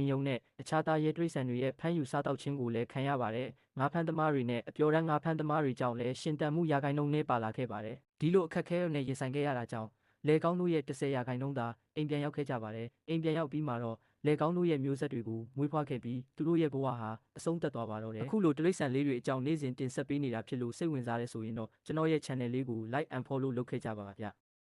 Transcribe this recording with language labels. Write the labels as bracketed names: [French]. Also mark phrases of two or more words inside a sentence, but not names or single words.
[Burmese] င်းယုံနဲ့အခြားသားရဲတွေးဆန်တွေရဲ့ဖမ်းယူစားတောက်ခြင်းကိုလည်းခံရပါတယ်။ငါးဖမ်းသမားတွေနဲ့အပျော်တမ်းငါးဖမ်းသမားတွေကြောင့်လည်းရှင်တန်မှုရာခိုင်နှုန်းနဲ့ပါလာခဲ့ပါတယ်။ဒီလိုအခက်အခဲနဲ့ရင်ဆိုင်ခဲ့ရတာကြောင့်လေကောင်းတို့ရဲ့10ရာခိုင်နှုန်းသာအိမ်ပြန်ရောက်ခဲ့ကြပါတယ်။အိမ်ပြန်ရောက်ပြီးမှာတော့လေကောင်းတို့ရဲ့မျိုးဆက်တွေကိုမွေးဖွားခဲ့ပြီးသူတို့ရဲ့ဘဝဟာအဆုံးသတ်သွားပါတော့တယ်။အခုလိုတိရစ္ဆာန်လေးတွေအကြောင်းနေ့စဉ်တင်ဆက်ပေးနေတာဖြစ်လို့စိတ်ဝင်စားတဲ့ဆိုရင်တော့ကျွန်တော်ရဲ့ channel လေးကို [English] like and follow [Burmese] လုပ်ခဲ့ကြပါဗျ။